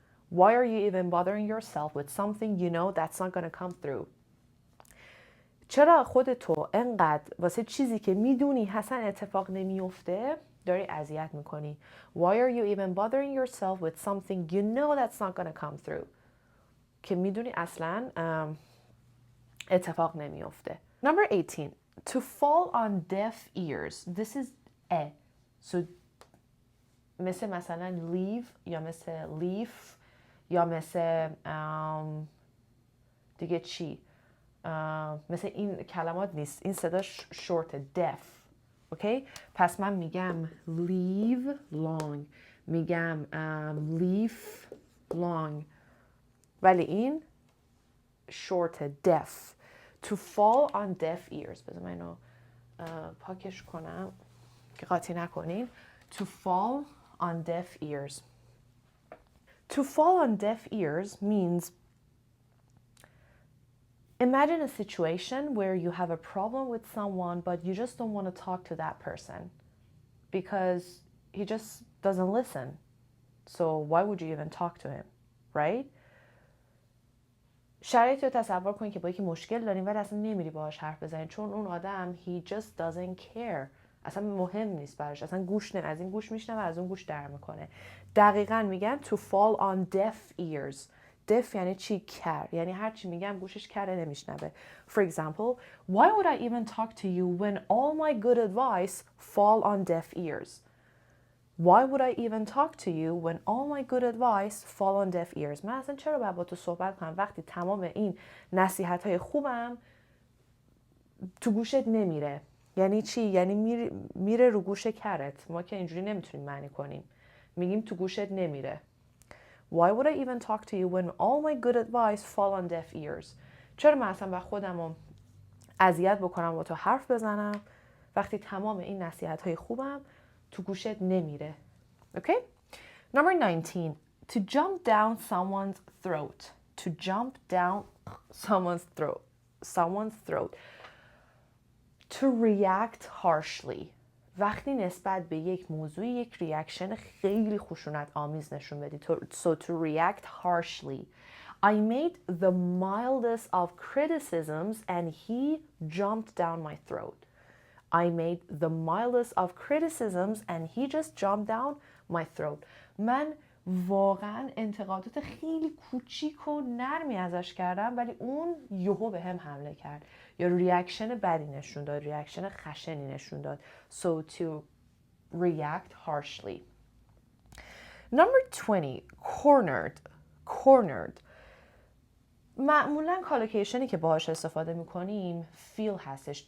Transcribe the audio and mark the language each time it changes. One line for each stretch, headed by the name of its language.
English: Why are you even bothering yourself with something you know that's not going to come through?
Persian: چرا خودتو انقدر واسه چیزی که میدونی حسن اتفاق نمیفته داری اذیت میکنی؟
English: Why are you even bothering yourself with something you know that's not going to come through?
Persian: که میدونی اصلا اتفاق نمیفته.
English: Number 18. To fall on deaf ears. This is so
Persian: مثلا leave یا مثل leaf یا مثل دیگه چی مثل این کلمات نیست. این صداش شورت deaf. اوکی؟ پس من میگم leave long، میگم leaf long، ولی این short deaf.
English: To fall on deaf ears.
Persian: بذار من اینو پاکش کنم که قاطی نکنین.
English: To fall on deaf ears. To fall on deaf ears means imagine a situation where you have a problem with someone but you just don't want to talk to that person because he just doesn't listen. So why would you even talk to him, right?
Persian: شرایطی رو تصور کنید که با یکی مشکل داریم ولی اصلا نمیری باهاش حرف بزنید چون اون آدم
English: he just doesn't care.
Persian: اصلا مهم نیست براش، اصلا گوش نه، از این گوش میشنوه از اون گوش در میکنه. دقیقاً میگن
English: to fall on deaf ears.
Persian: deaf یعنی چی؟ کر، یعنی هر چی میگم گوشش کره نمیشنوه.
English: For example, why would I even talk to you when all my good advice fall on deaf ears? Why would I even talk to you when all my good advice fall on deaf ears?
Persian: من اصلا چرا باید با تو صحبت کنم وقتی تمام این نصیحت‌های خوبم تو گوشت نمیره؟ یعنی چی؟ یعنی میره رو گوش کرت. ما که اینجوری نمیتونیم معنی کنیم. میگیم تو گوشت نمیره.
English: Why would I even talk to you when all my good advice fall on deaf ears?
Persian: چرا من اصلا با خودم اذیت بکنم با تو حرف بزنم وقتی تمام این نصیحت‌های خوبم تو گوشت نمیره.
English: Okay? Number 19. To jump down someone's throat. To jump down someone's throat. Someone's throat. To react harshly.
Persian: وقتی نسبت به یک موضوع یک ریاکشن خیلی خشونت آمیز نشون بدی.
English: So to react harshly. I made the mildest of criticisms and he jumped down my throat. I made the mildest of criticisms and he just jumped down my throat.
Persian: من واقعا انتقادات خیلی کوچیک و نرمی ازش کردم ولی اون یهو به هم حمله کرد یا ریاکشن بدی نشون داد، ریاکشن خشنی نشون داد.
English: So to react harshly. Number 20, cornered. Cornered.
Persian: معمولا کالوکیشنی که باهاش استفاده میکنیم feel هستش.